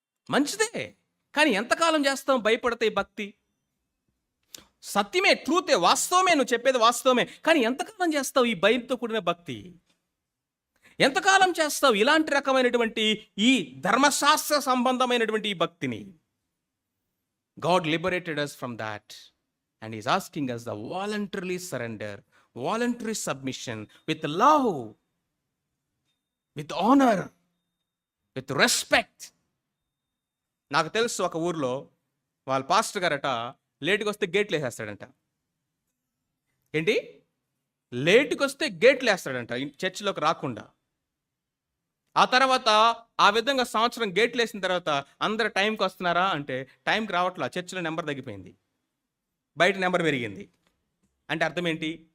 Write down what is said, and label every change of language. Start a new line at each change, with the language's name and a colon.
Telugu: మంచిదే, కానీ ఎంతకాలం చేస్తాం భయపడితే భక్తి? సత్యమే, ట్రూతే, వాస్తవమే, నువ్వు చెప్పేది వాస్తవమే, కానీ ఎంతకాలం చేస్తావు ఈ భయంతో కూడిన భక్తి? ఎంతకాలం చేస్తావు ఇలాంటి రకమైనటువంటి ఈ ధర్మశాస్త్ర సంబంధమైనటువంటి ఈ భక్తిని?
English: God liberated us from that and he's asking us the voluntarily surrender, voluntary submission with love, with honor, with respect.
Telugu: నాకు తెలుసు ఒక ఊర్లో వాళ్ళ పాస్టర్ గారట లేటుకి వస్తే గేట్లు వేసేస్తాడంట. ఏంటి? లేటుకి వస్తే గేట్లు వేస్తాడంట చర్చిలోకి రాకుండా. ఆ తర్వాత ఆ విధంగా సంవత్సరం గేట్లు వేసిన తర్వాత అందరు టైంకి వస్తున్నారా అంటే టైంకి రావట్లా, చర్చిలో నెంబర్ తగ్గిపోయింది, బయట నెంబర్ పెరిగింది. అంటే అర్థం ఏంటి?